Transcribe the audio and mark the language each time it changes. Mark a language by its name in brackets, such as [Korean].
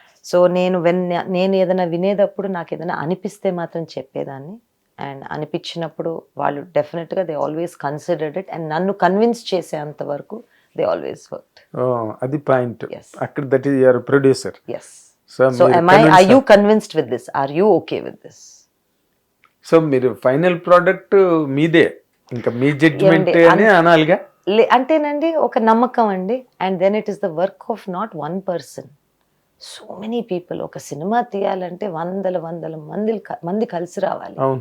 [Telugu] So నేను ఏదైనా వినేటప్పుడు నాకు ఏదైనా అనిపిస్తే మాత్రం చెప్పేదాన్ని. [English] and [Telugu] అనిపించినప్పుడు వాళ్ళు [English] డెఫినెట్గా they always considered it and [Telugu] నన్ను [English] convince [Telugu] చేసేంత వరకు [English] They always worked. [Telugu] అది పాయింట్ అక్కడ. [English] That is your producer. yes. So are you convinced with this? Are you okay with this? [Telugu] So మీరు ఫైనల్ ప్రోడక్ట్ మీదే, ఇంకా మీ జడ్జ్మెంట్ అని అనాలిగా. అంటేనండి ఒక నమ్మకం అండి. [English] And then it is the work of not one person, so many people. [Telugu] ఒక cinema తీయాలంటే వందల మంది కలిసి రావాలి.